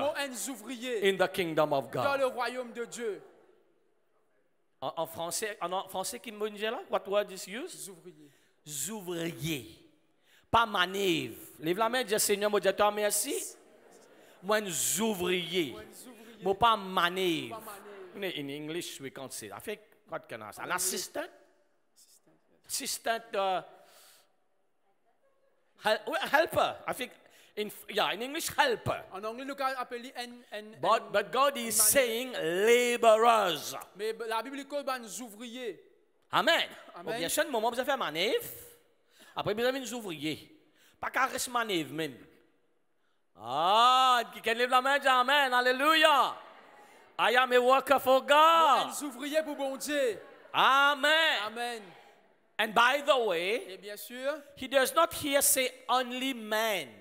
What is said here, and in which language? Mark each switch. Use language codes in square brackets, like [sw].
[fr] Moi, un ouvrier [en] in the kingdom of [fr] dans [en] God. [fr] le royaume de Dieu. En français qui me dit là, [en] what word is used? [fr] Des ouvriers. ouvriers. Pas manève. Lève la main, dis Seigneur, mon Dieu, toi merci. Moi, ouvriers. Moi, pas manève. [en] In English, we can't say that. I think, what can I say? An assistant? Assistant, helper. I think, in English, helper. [fr] En anglais, nous appelons [en] But God is saying laborers. [fr] mais la Bible dit des ouvriers. Amen. Amen. Bien sûr, le moment où vous avez fait manève, après vous avez des ouvriers. Pas qu'à rester manève, même. Ah, qui lève la main, dit Amen. [en] Alléluia. I am a worker for God. [fr] Des ouvriers pour bon Dieu. Amen. Amen. [en] And by the way, [fr] Et bien sûr, [en] he does not here say only men.